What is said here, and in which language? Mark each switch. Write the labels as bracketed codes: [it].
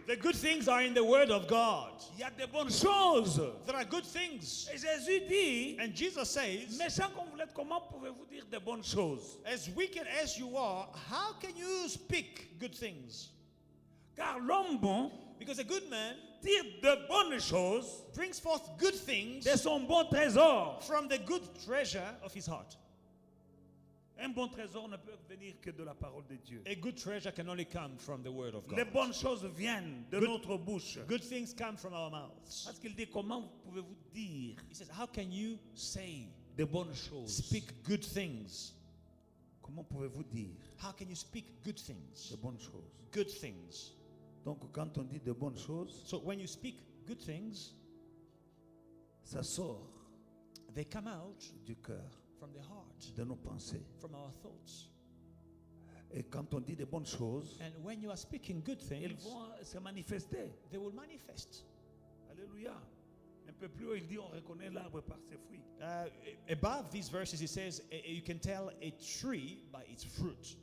[en] The good things are in the word of God. [fr] Il y a des bonnes choses. [en] There are good things. [fr] Et Jésus dit, [en] And Jesus says, [fr] méchant comme vous l'êtes, comment pouvez-vous dire de bonnes choses? [en] as wicked as you are, how can you speak good things? [fr] Car l'homme bon [en] Because a good man [fr] tire de bonnes choses [en] brings forth good things [fr] de son bon trésor. [en] from the good treasure of his heart. [fr] Un bon trésor ne peut venir que de la parole de Dieu. [en] A good treasure can only come from the word of [fr] Les [en] God. [fr] bonnes choses viennent de [en] Good- [fr] notre bouche. [en] Good things come from our mouths. [fr] Parce qu'il dit, comment pouvez-vous dire [en] He says, how can you say, [fr] de bonnes choses? [en] speak good things? [fr] Comment pouvez-vous dire [en] How can you speak good things? [fr] de bonnes choses? [en] Good things. [fr] Donc quand on dit de bonnes choses, [en] So when you speak good things, [fr] ça sort [en] they come out [fr] du cœur, [en] from the heart, [fr] de nos pensées. [en] from our thoughts. [fr] Et quand on dit de bonnes choses, [en] And when you are speaking good [fr] ils [en] things, [fr] vont se manifester. [en] they will manifest. [fr] Alléluia. Un peu plus haut, il dit on reconnaît l'arbre par ses fruits. [en] Above these verses, it says you can tell a tree by its fruit.